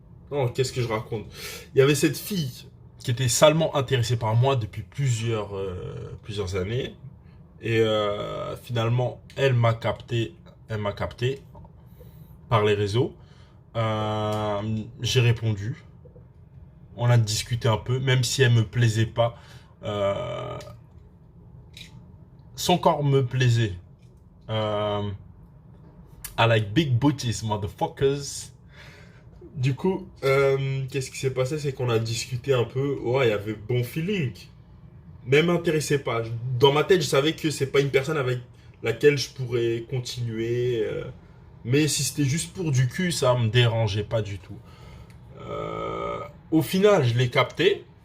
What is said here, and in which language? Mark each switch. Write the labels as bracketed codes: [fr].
[fr] Non, qu'est-ce que je raconte? Il y avait cette fille qui était salement intéressée par moi depuis plusieurs années. Et finalement, elle m'a capté par les réseaux. J'ai répondu. On a discuté un peu, même si elle me plaisait pas. Son corps me plaisait. [en] I like big booties, motherfuckers. [fr] Du coup, qu'est-ce qui s'est passé? C'est qu'on a discuté un peu. Ouais, il y avait bon feeling. Mais m'intéressait pas. Dans ma tête, je savais que c'est pas une personne avec laquelle je pourrais continuer. Mais si c'était juste pour du cul, ça me dérangeait pas du tout. Au final, je l'ai capté.